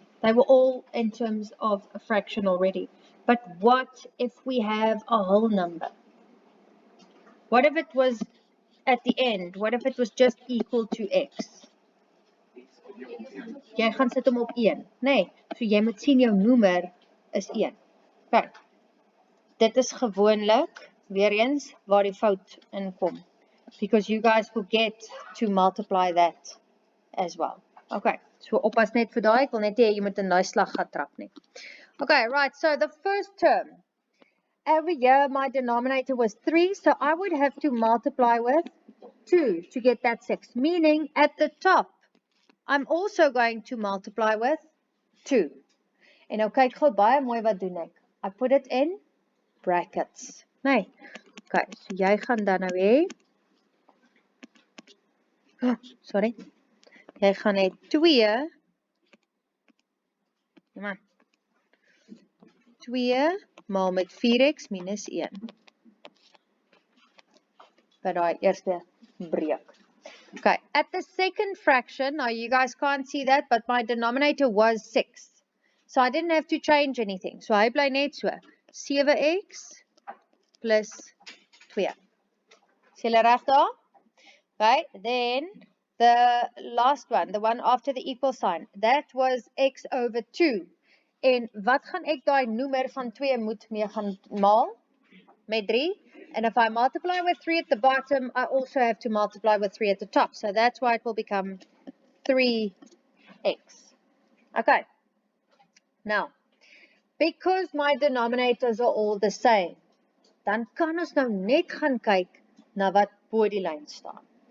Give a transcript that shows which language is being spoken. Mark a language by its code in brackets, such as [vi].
[en] They were all in terms of a fraction already. But what if we have a whole number? What if it was at the end? What if it was just equal to x? [af] Jy gaan sit hom op 1, nee. So jy moet sien jou noemer is 1. Okay. Dit is gewoonlik weer eens waar die fout inkom. [en] Because you guys forget to multiply that as well. [af] Okay, so oppas net vir daai, ek wil net hê jy moet in daai slag gaan trap nie. [en] Okay, right, so the first term. Every year my denominator was 3, so I would have to multiply with 2 to get that 6. Meaning at the top, I'm also going to multiply with 2. [af] En nou kyk gou baie mooi wat doen ek. [en] I put it in brackets. [af] Nee. Okay, so jy gaan dan nou hê. [en] Oh, sorry. [af] Jy gaan hê 2. Kom aan. 2 maal met 4x minus 1. By daai eerste breek. [en] Okay, at the second fraction, now you guys can't see that, but my denominator was 6. So I didn't have to change anything. So [af] hy bly net so. [en] 7x plus 2. [af] Is julle reg daar? [en] Okay, then the last one, the one after the equal sign, that was x over 2. [af] En wat gaan ek daai noemer van 2 moet mee gaan maal? Met 3. [en] And if I multiply with 3 at the bottom, I also have to multiply with 3 at the top. So that's why it will become 3x. [af] Okay. [en] Now, because my denominators are all the same, [af] dan kan ons nou net gaan kyk na wat bo die lyn staan.